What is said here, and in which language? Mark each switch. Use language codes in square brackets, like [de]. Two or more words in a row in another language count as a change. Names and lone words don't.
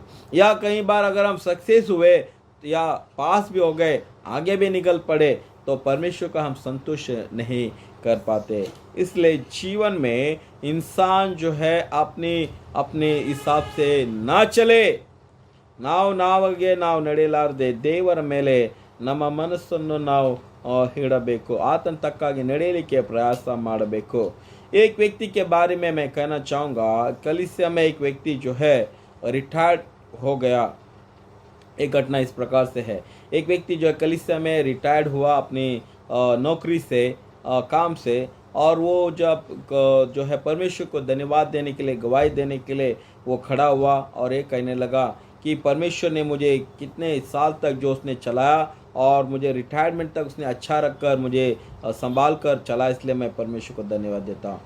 [hi] या कई बार अगर हम सक्सेस हुए या पास भी हो गए, आगे भी निकल पड़े, तो परमेश्वर का हम संतुष्ट नहीं कर पाते। इसलिए जीवन में इंसान जो है अपने हिसाब से ना चले, [kn] ನಾವಿಗೆ ನಾವು ನಡೆಯಲಾರದೆ ದೇವರ ಮೇಲೆ ನಮ್ಮ ಮನಸ್ಸನ್ನು ನಾವು ಇಡಬೇಕು, ಆತನ ತಕ್ಕಾಗಿ ನಡೆಯಲಿಕ್ಕೆ ಪ್ರಯಾಸ ಮಾಡಬೇಕು। [hi] एक व्यक्ति के बारे में मैं कहना चाहूँगा, कलीसिया में एक व्यक्ति जो है रिटायर्ड हो गया। एक घटना इस प्रकार से है, एक व्यक्ति जो है कलीसिया में रिटायर्ड हुआ अपनी नौकरी से, काम से, और वो जब जो है परमेश्वर को धन्यवाद देने के लिए, गवाही देने के लिए वो खड़ा हुआ और ये कहने लगा कि परमेश्वर ने मुझे कितने साल तक जो उसने चलाया और मुझे रिटायरमेंट तक उसने अच्छा रखकर मुझे संभाल कर चला, इसलिए मैं परमेश्वर को धन्यवाद देता हूँ।